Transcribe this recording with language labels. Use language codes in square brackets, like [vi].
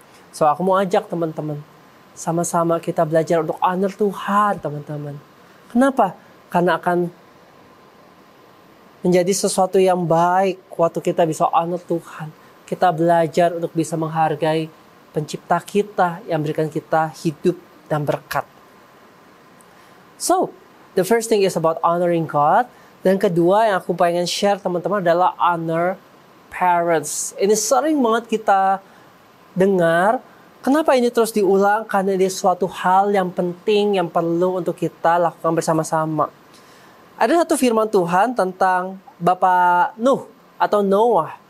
[id] So aku mau ajak teman-teman, sama-sama kita belajar untuk honor Tuhan teman-teman. Kenapa? Karena akan menjadi sesuatu yang baik waktu kita bisa honor Tuhan. Kita belajar untuk bisa menghargai pencipta kita yang berikan kita hidup dan berkat. [en] So, the first thing is about honoring God. [id] Dan kedua yang aku pengen share teman-teman adalah honor parents. Ini sering banget kita dengar. Kenapa ini terus diulang? Karena ini suatu hal yang penting yang perlu untuk kita lakukan bersama-sama. Ada satu firman Tuhan tentang Bapak Nuh atau Noah.